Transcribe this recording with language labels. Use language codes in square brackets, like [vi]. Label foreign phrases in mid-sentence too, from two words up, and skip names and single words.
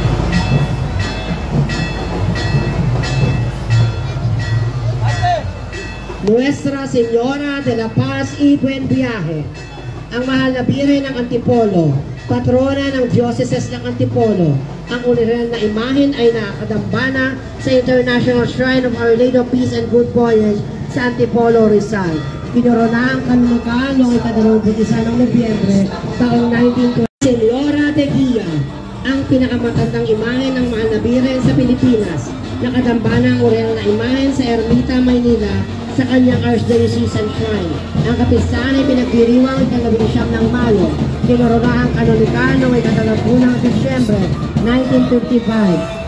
[tl] Nuestra Señora de la Paz y Buen Viaje, ang mahal na Birhen ng Antipolo, patrona ng Diocese ng Antipolo. Ang orihinal na imahen ay nakadambana sa International Shrine of Our Lady of Peace and Good Voyage sa Antipolo, Rizal. Kinoronahan ang kanunungan noong 21 ng Nobyembre taong 1920. Señora de Guia, ang pinakamatandang imahen ng mahal na Birhen sa Pilipinas. Nakadambana ang orihinal na imahen sa Ermita, Maynila sa kanyang Archdiocesan Shrine. Ang kapistahan ay pinagdiriwang 19 ng Mayo. Kinoronahan kanonikal noong 31 ng Disyembre 1955.